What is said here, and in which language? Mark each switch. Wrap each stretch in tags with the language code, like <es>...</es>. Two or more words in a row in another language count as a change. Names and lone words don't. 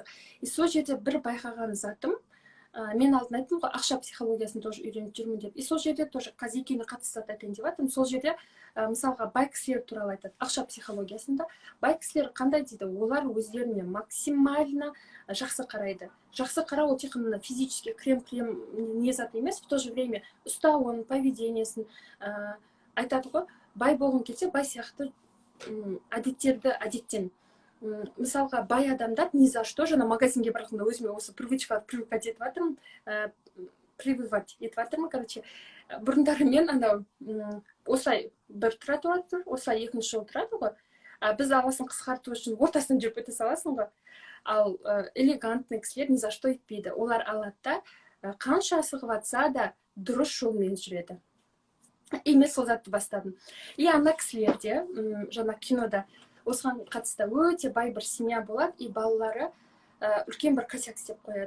<kk>И сол жерде бір байқаған затым, мен алдын айттым ғой, ақша психологиясын тоже үйреніп жүрмін деп. И сол жерде тоже қазір екеуіне қатысты зат айтайын деп жатырмын. Сол жерде мысалға бай кісілер туралы айтады, ақша психологиясында. Бай кісілер қандай дейді, олар өздеріне максимально жақсы қарайды. Жақсы қарау ол тек қана</kk> <ru>физически крем</ru> <kk>не зат емес,</kk> <ru>в то же время</ru> <kk>ұстауын, поведениесін айтады ғой. Бай болғың келсе, бай сияқты әдеттерді әдеттен. Мысалға, бай адамдар</kk> <ru>ни за что,</ru> <kk>жаңа магазинге барғанда өзіме осы</kk> <ru>привычка привыкать</ru> <kk>етіп жатырмын, прививать етіп жатырмын, короче. Бұрындары мен анау осылай бір тұрады, осылай екінші жол тұрады ғой. Біз аласын қысқарту үшін ортасынан жүріп өте саласың ғой. Ал элегантный кісілер</kk> <ru>ни за что</ru> <kk>етпейді. Олар алады да, қанша асығып жатса да дұрыс жолмен жүреді. И мен сол затты бастадым. И ана кісілерде, жаңа кинода осыған қатысты өте бай бір семья болады, и балалары үлкен бір косяк істеп қояды.</kk>